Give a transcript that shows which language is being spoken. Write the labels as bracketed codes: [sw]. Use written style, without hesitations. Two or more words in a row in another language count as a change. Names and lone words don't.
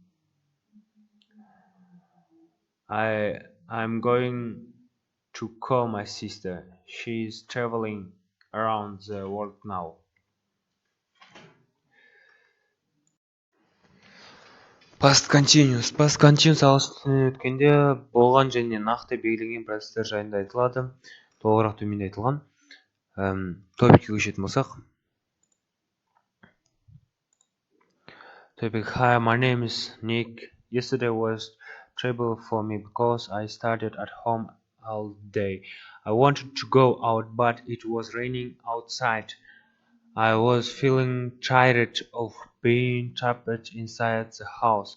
[en] I'm going to call my sister. She is traveling around the world now. Past continuous [kk] ағылшын өткенде болған және нақты белгіленген процестер жайында айтылады. Толығырақ төменде айтылған. Топикке көшетін болсақ. [en] Topic: Hi, my name is Nick. Yesterday was trouble for me because I studied at home all day. I wanted to go out, but it was raining outside. I was feeling tired of being trapped inside the house.